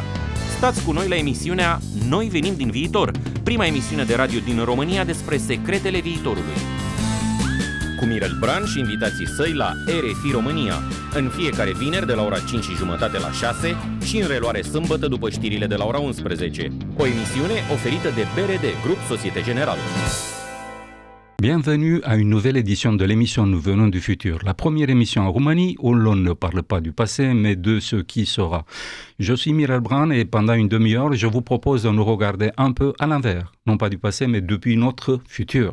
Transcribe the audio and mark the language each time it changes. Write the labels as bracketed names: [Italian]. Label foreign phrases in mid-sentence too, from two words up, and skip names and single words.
[Romanian] Stați cu noi la emisiunea Noi venim din viitor, prima emisiune de radio din România despre secretele viitorului. Cu Mirel Bran și invitații săi la RFI România, în fiecare vineri de la ora 5:30 la 6 și în reluare sâmbătă după știrile de la ora 11. O emisiune oferită de BRD, Grup Société Générale. [French] Bienvenue à une nouvelle édition de l'émission Nous venons du futur, la première émission en Roumanie où l'on ne parle pas du passé mais de ce qui sera. Je suis Mirel Bran et pendant une demi-heure, je vous propose de nous regarder un peu à l'envers, non pas du passé mais depuis notre futur.